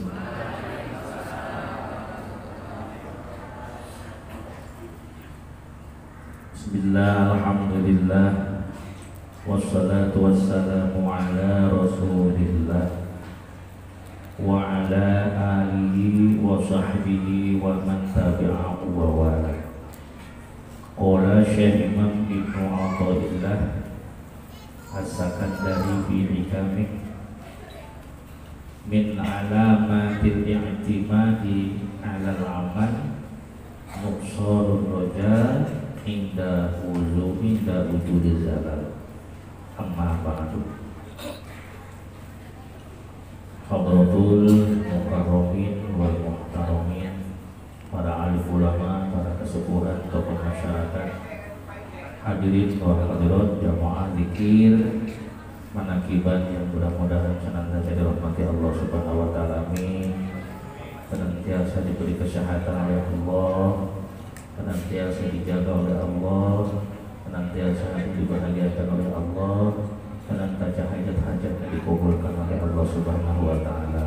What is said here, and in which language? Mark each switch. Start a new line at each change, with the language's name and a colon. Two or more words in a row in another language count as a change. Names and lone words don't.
Arabic: بسم الله، الحمد لله، والصلاة والسلام على رسول الله وعلى آله وصحبه ومن تبعه ووالاه. قال الشيخ الإمام ابن عطاء الله السكندري في حكمه من علامة الاعتماد على العمل نقصان الرجاء عند وجود الزلل. أما بعد. حضرة المكرمين والمحترمين,
Indonesian: para alim ulama, para kesepuhan, tokoh masyarakat,
Arabic: الحاضرين والحاضرات
Indonesian: jamaah zikir manakiban yang mudah-mudahan senantiasa dirahmati Allah
Arabic: سبحانه وتعالى.
Indonesian: Amin. Senantiasa diberi kesehatan oleh Allah, senantiasa dijaga oleh Allah, senantiasa dibahagiakan oleh Allah, senantiasa hajat-hajatnya dikabulkan oleh Allah
Arabic: سبحانه وتعالى.